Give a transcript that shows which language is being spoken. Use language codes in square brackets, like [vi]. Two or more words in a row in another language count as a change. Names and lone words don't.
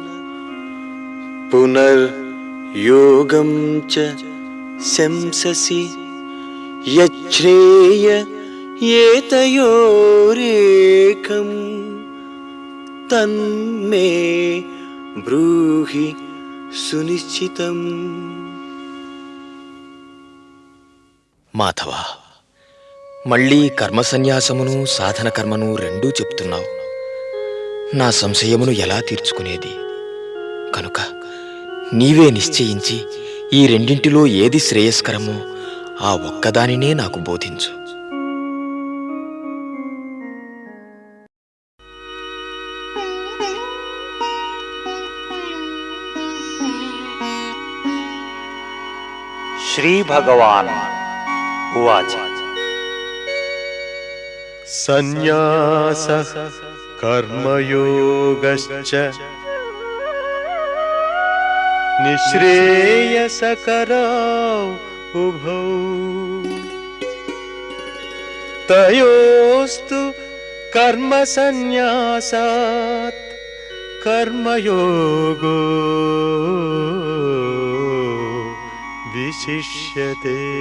[sa] पुनर्योगं च शंससि यच्छ्रेय एतयोरेकं तन्मे ब्रूहि सुनिश्चितम्। [te] మాధవ, మళ్ళీ కర్మ సన్యాసమును సాధన కర్మను రెండూ చెప్తున్నావు. నా సంశయమును ఎలా తీర్చుకునేది? కనుక నీవే నిశ్చయించి ఈ రెండింటిలో ఏది శ్రేయస్కరమో ఆ ఒక్కదానినే నాకు బోధించు. [sa] श्री भगवान उवाच सन्न्यासः कर्मयोगश्च निःश्रेयसकरौ उभौ तयोस्तु कर्मसन्न्यासात् कर्मयोगो विशिष्यते।